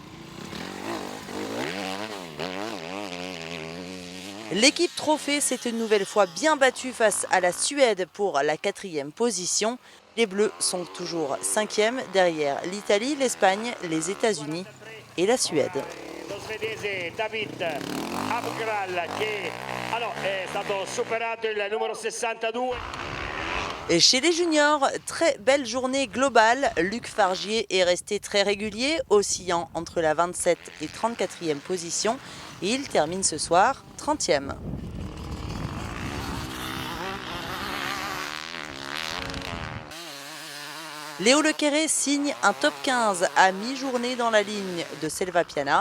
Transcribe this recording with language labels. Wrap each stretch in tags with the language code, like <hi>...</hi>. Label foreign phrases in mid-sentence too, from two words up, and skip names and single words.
<fr>L'équipe Trophée s'est une nouvelle fois bien battue face à la Suède pour la 4e position. Les Bleus sont toujours 5e derrière l'Italie, l'Espagne, les États-Unis et la Suède.</fr> <it>David Abgral che è stato superato il numero 62.</it> <fr>Et chez les juniors, très belle journée globale. Luc Fargier est resté très régulier, oscillant entre la 27 et 34e position et il termine ce soir 30e. Léo Lequeré signe un top 15 à mi-journée dans la ligne de Selva Piana.</fr>